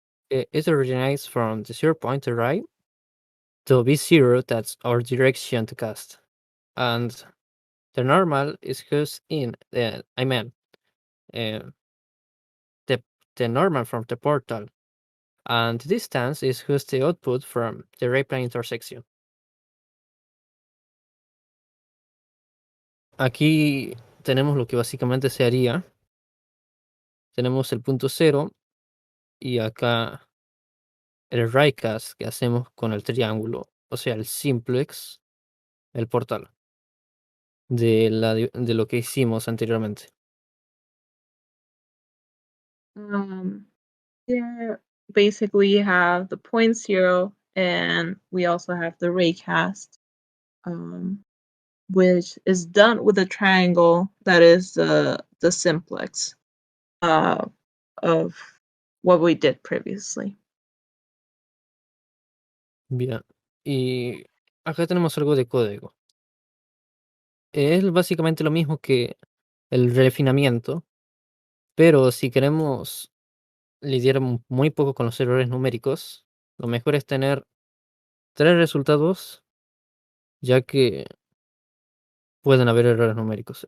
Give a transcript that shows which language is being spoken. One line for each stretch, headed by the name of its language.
English: It originates from the 0 point to right to B0, that's our direction to cast. And the normal is who's in, the normal from the portal. And the distance is who's the output from the ray plane intersection.
Spanish: Aquí tenemos lo que básicamente se haría. Tenemos el punto cero y acá el writecast que hacemos con el triángulo, o sea, el simplex, el portal de lo que hicimos anteriormente.
English: Here, basically, you have the 0.0, and we also have the raycast, which is done with a triangle that is the simplex of what we did previously.
Spanish: Bien. Y acá tenemos algo de código. Es básicamente lo mismo que el refinamiento, pero si queremos lidiar muy poco con los errores numéricos, lo mejor es tener 3 resultados, ya que pueden haber errores numéricos.